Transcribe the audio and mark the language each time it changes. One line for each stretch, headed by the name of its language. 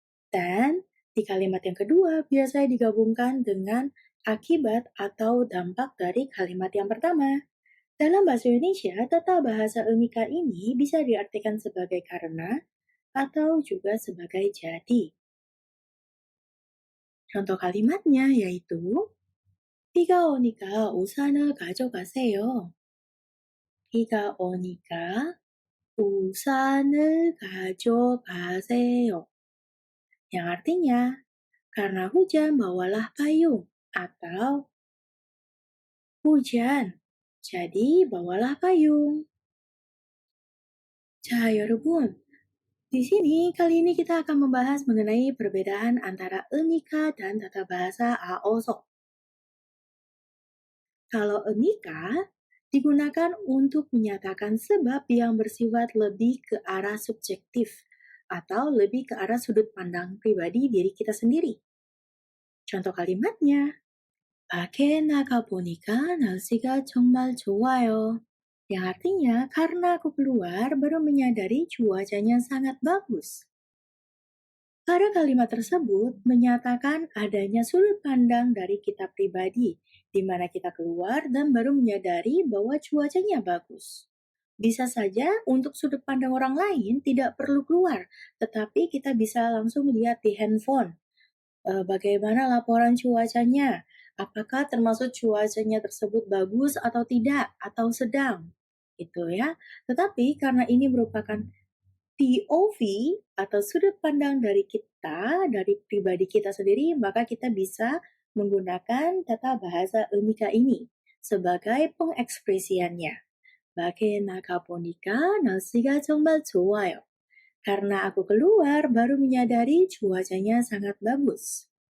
Indonesian: Dan di kalimat yang kedua biasanya digabungkan dengan akibat atau dampak dari kalimat yang pertama. Dalam bahasa Indonesia, tata bahasa enika ini bisa diartikan sebagai karena atau juga sebagai jadi. Contoh kalimatnya yaitu
Korean: 비가 오니까 우산을 가져가세요. 비가 오니까 우산을 가져가세요.
Indonesian: Yang artinya, karena hujan bawalah payung atau hujan. Jadi bawalah payung.
Korean: 자, 여러분.
Indonesian: Di sini, kali ini kita akan membahas mengenai perbedaan antara enika dan tata bahasa AOSO. Kalau enika digunakan untuk menyatakan sebab yang bersifat lebih ke arah subjektif atau lebih ke arah sudut pandang pribadi diri kita sendiri. Contoh kalimatnya,
Korean: 밖에 나가 보니까 날씨가 정말 좋아요.
Indonesian: Yang artinya, karena aku keluar baru menyadari cuacanya sangat bagus. Pada kalimat tersebut menyatakan adanya sudut pandang dari kita pribadi, di mana kita keluar dan baru menyadari bahwa cuacanya bagus. Bisa saja untuk sudut pandang orang lain tidak perlu keluar, tetapi kita bisa langsung lihat di handphone. Bagaimana laporan cuacanya? Apakah termasuk cuacanya tersebut bagus atau tidak, atau sedang? Itu ya. Tetapi karena ini merupakan POV atau sudut pandang dari kita, dari pribadi kita sendiri, maka kita bisa menggunakan tata bahasa enika ini sebagai pengekspresiannya. Bagaimana
Korean: 보니까 날씨가 정말 좋아요.
Indonesian: Karena aku keluar baru menyadari cuacanya sangat bagus.